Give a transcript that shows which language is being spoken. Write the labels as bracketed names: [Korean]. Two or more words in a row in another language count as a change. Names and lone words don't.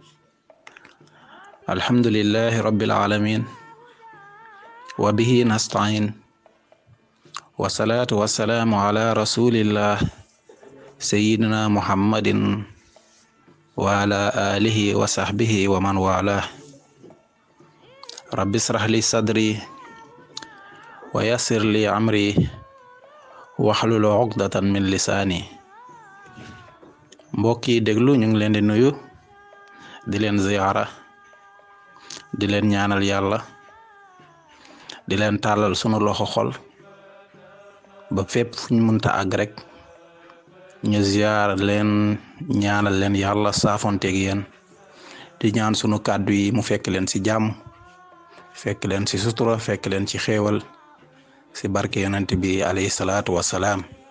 [Arabic] الحمد لله رب العالمين وبه نستعين والصلاة والسلام على رسول الله سيدنا محمد وعلى آله وصحبه ومن والاه رب اشرح لي صدري ويسر لي أمري واحلul عقدة من لساني. [Wolof] mbokk yi déglu ñu ngi leen di nuyu di leen ziyaara di leen ñaanal yàlla di leen tàllal sunu loxo xol ba fépp fu ñu mënta àgg rek ñu ziyaar leen ñaanal leen yàlla saafonteeg yéen di ñaan sunu kàddu yi mu fekk leen ci jàmm fekk leen ci sutura fekk leen ci xéewal ci barke yonent bi [Arabic] عليه الصلاة والسلام